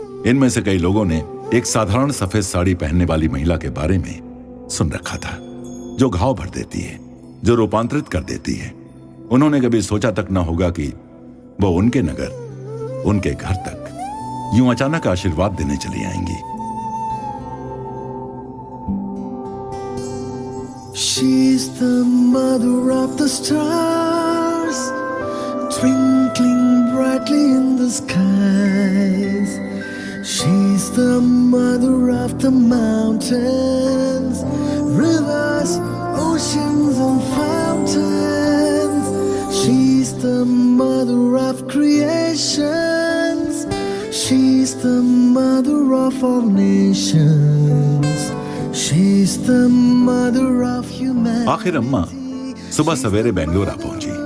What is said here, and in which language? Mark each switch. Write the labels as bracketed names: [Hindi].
[Hindi] इनमें से कई लोगों ने एक साधारण सफेद साड़ी पहनने वाली महिला के बारे में सुन रखा था, जो घाव भर देती है, जो रूपांतरित कर देती है। उन्होंने कभी सोचा तक न होगा कि वो उनके नगर, उनके घर तक यूं अचानक आशीर्वाद देने चली आएंगी। [English] She's the mother of the stars, twinkling brightly in the skies. She's the mother of the mountains, rivers, oceans and fountains. She's the mother of creations. She's the mother of all nations. She's the mother of humanity. [Hindi] आखिर अम्मा सुबह सवेरे बेंगलोर आ पहुंची।